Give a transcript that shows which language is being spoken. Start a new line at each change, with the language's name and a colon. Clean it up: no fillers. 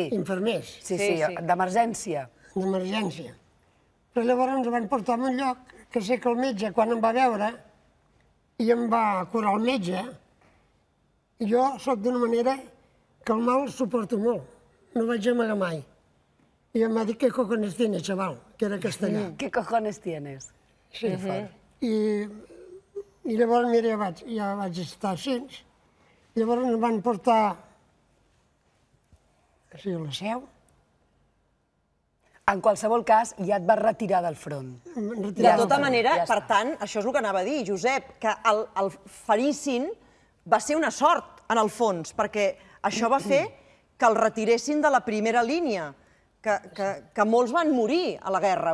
Catalan: Infermers. Sí, d'emergència. D'emergència. Però llavors ens van portar a un lloc que sé que el metge, quan em va veure i em va curar el metge, jo soc d'una manera que el mal suporto molt. No vaig amagar mai. I em va dir,
Spanish: ¿qué cojones tienes, chaval?
Catalan: Que era castellà.
Spanish: ¿Qué cojones tienes?
Catalan: Sí, i llavors, mira, ja vaig estar així. Llavors em van portar a la Seu. En qualsevol cas, ja et vas retirar del front. De tota manera, per tant, això és el que anava a dir, Josep, que el ferissin va ser una sort, en el fons, perquè això va fer que el retiressin de la primera línia, que molts van morir a la guerra.